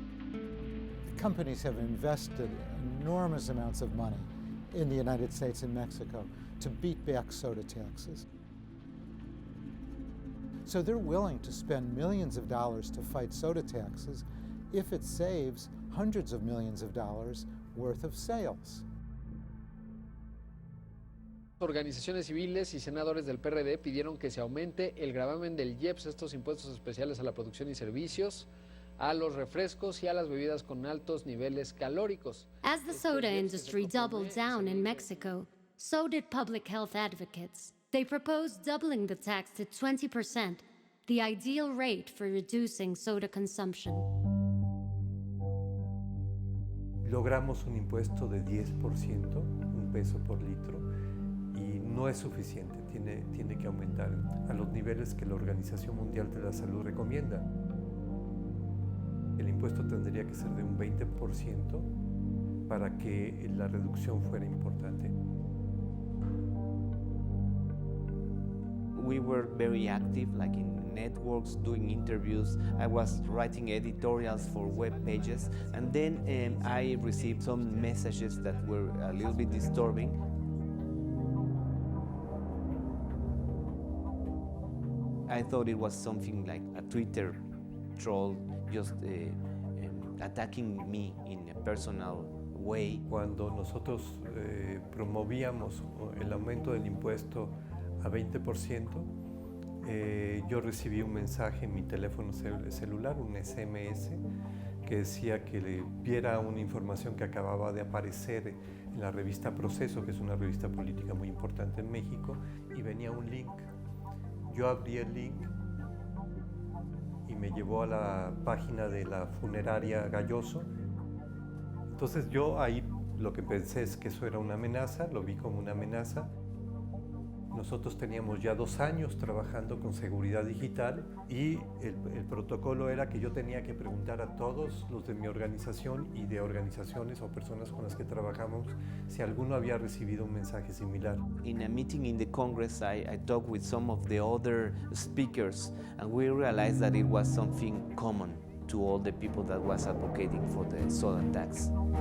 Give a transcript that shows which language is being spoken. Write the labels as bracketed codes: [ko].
[en] The companies have invested enormous amounts of money in the United States and Mexico to beat back soda taxes. So they're willing to spend millions of dollars to fight soda taxes if it saves hundreds of millions of dollars worth of sales. [es] Organizaciones civiles y senadores del PRD pidieron que se aumente el gravamen del IEPS, estos impuestos especiales a la producción y servicios, a los refrescos y a las bebidas con altos niveles calóricos. [en] As the soda industry doubled down in Mexico, so did public health advocates. They proposed doubling the tax to 20%, the ideal rate for reducing soda consumption. [es] Logramos un impuesto de 10%, $1 por litro, y no es suficiente, tiene que aumentar a los niveles que la Organización Mundial de la Salud recomienda. El impuesto tendría que ser de un 20% para que la reducción fuera importante. [en] We were very active, like in networks, doing interviews. I was writing editorials for web pages, and then I received some messages that were a little bit disturbing. I thought it was something like a Twitter troll just attacking me in a personal way. [es] Cuando nosotros promovíamos el aumento del impuesto a 20%, yo recibí un mensaje en mi teléfono celular, un SMS, que decía que viera una información que acababa de aparecer en la revista Proceso, que es una revista política muy importante en México, y venía un link. Yo abrí el link y me llevó a la página de la funeraria Galloso. Entonces yo ahí lo que pensé es que eso era una amenaza, lo vi como una amenaza. Nosotros teníamos ya 2 años trabajando con seguridad digital y el protocolo era que yo tenía que preguntar a todos los de mi organización y de organizaciones o personas con las que trabajamos si alguno había recibido un mensaje similar. [en] In a meeting in the Congress, I talked with some of the other speakers, and we realized that it was something common to all the people that was advocating for the soda tax.